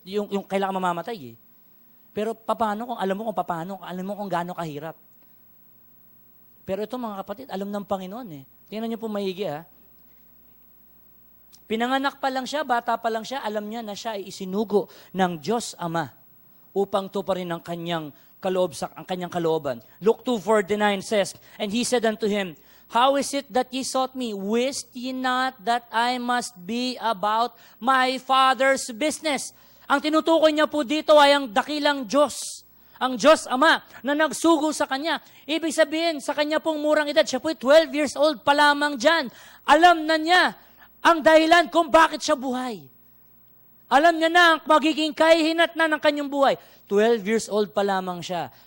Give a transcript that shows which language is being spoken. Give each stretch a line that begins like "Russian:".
Filipino: Yung kailangan mamamatay. Pero paano kung alam mo alam mo kung gaano kahirap. Pero ito mga kapatid, alam ng Panginoon eh. Tingnan niyo po maigi ha. Pinanganak pa lang siya, bata pa lang siya, alam niya na siya ay isinugo ng Diyos Ama upang tuparin ang kanyang kalooban.
English: Luke 2:49 says, and He said unto him, how is it that ye sought me? Wist ye not that I must be about my Father's business?
Filipino: Ang tinutukoy niya po dito ay ang dakilang Diyos. Ang Diyos Ama na nagsugo sa Kanya. Ibig sabihin, sa Kanya pong murang edad, siya po
English: 12 years old
Filipino: pa lamang dyan. Alam na niya ang dahilan kung bakit siya buhay. Alam niya na ang magiging kahihinatnan ng kanyang buhay.
English: 12 years old
Filipino: pa lamang siya.